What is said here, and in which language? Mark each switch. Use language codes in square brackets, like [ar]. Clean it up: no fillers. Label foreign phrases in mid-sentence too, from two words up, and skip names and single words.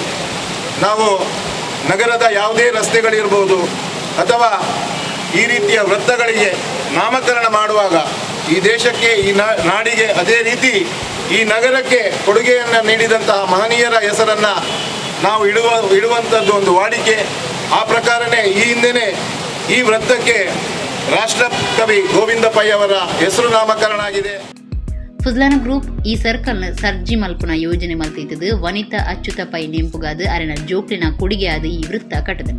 [kn] ನಾವು ನಗರದ ಯಾವುದೇ ರಸ್ತೆಗಳಿರ್ಬೋದು ಅಥವಾ ಈ ರೀತಿಯ ವೃತ್ತಗಳಿಗೆ ನಾಮಕರಣ ಮಾಡುವಾಗ ಈ ದೇಶಕ್ಕೆ, ಈ ನಾಡಿಗೆ, ಅದೇ ರೀತಿ ಈ ನಗರಕ್ಕೆ ಕೊಡುಗೆಯನ್ನು ನೀಡಿದಂತಹ ಮಹನೀಯರ ಹೆಸರನ್ನು ನಾವು ಇಡುವಂಥದ್ದು ಒಂದು ವಾಡಿಕೆ. ಆ ಪ್ರಕಾರನೇ ಈ ಹಿಂದೆನೇ ಈ ವೃತ್ತಕ್ಕೆ ರಾಷ್ಟ್ರ ಕವಿ ಗೋವಿಂದ ಪೈ ಅವರ ಹೆಸರು ನಾಮಕರಣ ಆಗಿದೆ. [tcy] ಫುಜ್ಲಾನ ಗ್ರೂಪ್ ಈ ಸರ್ಕಲ್ನ ಸರ್ಜಿ ಮಲ್ಪುನ ಯೋಜನೆ ಮಲ್ತಿದ್ದು ವನಿತಾ ಅಚ್ಯುತ ಪೈ ನೆಂಪುಗಾದ ಅರೆನ ಜೋಕ್ಲಿನ ಕೊಡುಗೆಯಾದ ಈ ವೃತ್ತ ಕಟ್ಟದನು.